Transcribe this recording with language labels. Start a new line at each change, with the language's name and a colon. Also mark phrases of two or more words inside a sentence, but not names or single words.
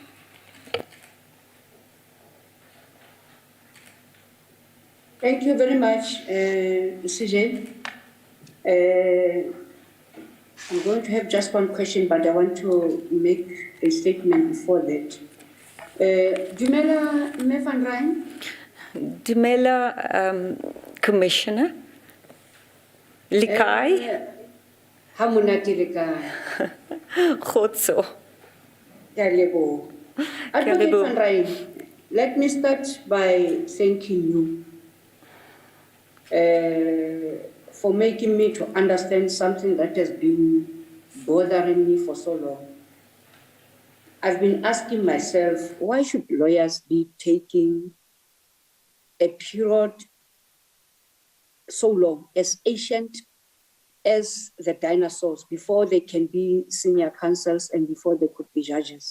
English: Thank you very much, CJ. I'm going to have just one question, but I want to make a statement before that.
Southern Sotho: Dumela Mme Van Rijn? Dumela, Commissioner. Likai. Hamonate Likai. Gotso. Ke a leboha.
English: Advocate Van Rijn, let me start by thanking you for making me to understand something that has been bothering me for so long. I've been asking myself, why should lawyers be taking a period so long, as ancient as the dinosaurs, before they can be senior counsels and before they could be judges?